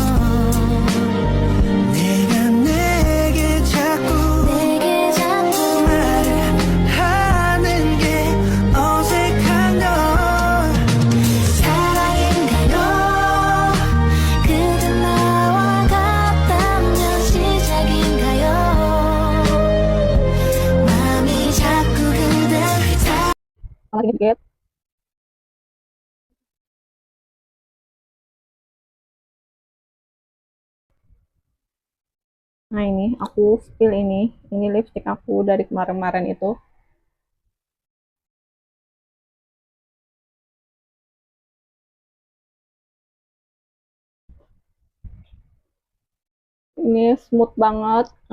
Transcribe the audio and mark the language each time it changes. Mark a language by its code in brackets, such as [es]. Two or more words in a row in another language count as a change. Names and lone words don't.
[ko] 내가 내게 자꾸 말을 하는 게 어색한 널 사랑인가요 그대 나와 같다면 시작인가요 마음이 자꾸 그댈 [id] Lagi dikit. Nah ini aku spill ini lipstick aku dari kemarin-kemarin itu. Ini smooth banget.